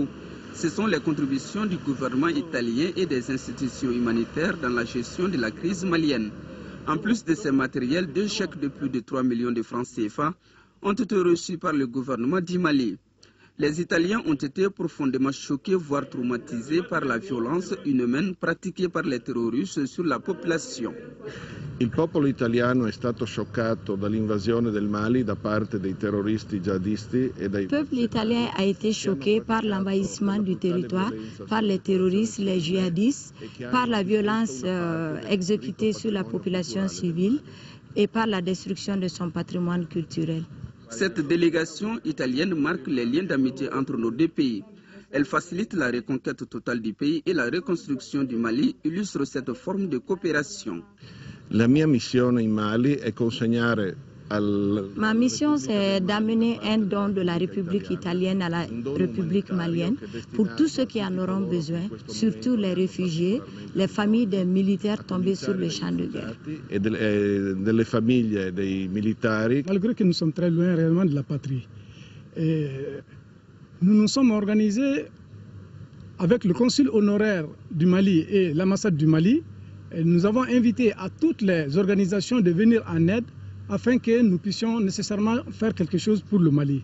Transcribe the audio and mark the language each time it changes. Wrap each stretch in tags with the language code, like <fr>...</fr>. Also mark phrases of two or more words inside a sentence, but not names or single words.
<fr>Ce sont les contributions du gouvernement italien et des institutions humanitaires dans la gestion de la crise malienne. En plus de ces matériels, 2 chèques de plus de 3 millions de francs CFA ont été reçus par le gouvernement du Mali. Les Italiens ont été profondément choqués, voire traumatisés par la violence inhumaine pratiquée par les terroristes sur la population.</fr> <it>Il popolo italiano è stato scioccato dall'invasione del Mali da parte dei terroristi jihadisti e dai...</it> <fr>Le peuple italien a été choqué par l'envahissement du territoire, par les terroristes, les djihadistes, par la violence exécutée sur la population civile et par la destruction de son patrimoine culturel. Cette délégation italienne marque les liens d'amitié entre nos 2 pays. Elle facilite la reconquête totale du pays et la reconstruction du Mali illustre cette forme de coopération.</fr> <it>La mia missione in Mali è consegnare</it> <fr>Ma mission, c'est d'amener un don de la République italienne à la République malienne pour tous ceux qui en auront besoin, surtout les réfugiés, les familles des militaires tombés sur le champ de guerre.</fr> <it>Et delle famiglie dei militari.</it> <fr>Malgré que nous sommes très loin réellement de la patrie, nous nous sommes organisés avec le consul honoraire du Mali et l'ambassade du Mali. Et nous avons invité à toutes les organisations de venir en aide afin que nous puissions nécessairement faire quelque chose pour le Mali.</fr>